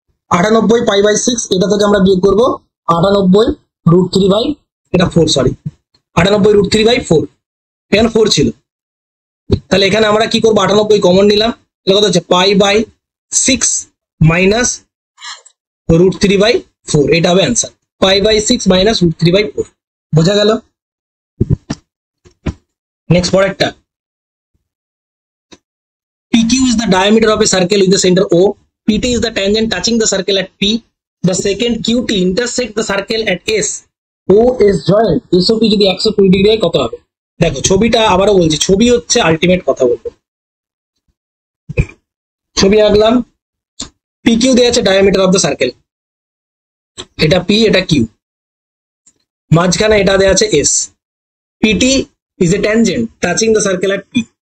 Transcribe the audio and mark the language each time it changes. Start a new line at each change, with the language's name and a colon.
Bangla: 98π/6। এটা থেকে আমরা বিয়োগ করবো 98 √3/4, সরি 98 √3/4, এখানে 4 ছিল, তাহলে এখানে আমরা কি করবো 98 কমন নিলাম, তাহলে কত হচ্ছে π/6 মাইনাস √3/4, এটা হবে অ্যান্সার। π/6 মাইনাস √3/4, বোঝা গেল? নেক্সট পরেরটা,
English: PQ is the diameter of a circle with the center O. PT is the tangent touching the circle at P. The second QT intersect the circle at S. O is joint.
Bangla: SOP যদি 120 degree হয় কত হবে? দেখো ছবিটা আবারও বলছি, ছবি হচ্ছে আলটিমেট কথা বলবো। ছবি আঁকলাম, PQ দেয়া আছে ডায়ামিটার অফ দ্য সার্কেল, এটা P এটা Q, মাঝখানে এটা দেয়া আছে S.
English: PT is a tangent touching the circle at P.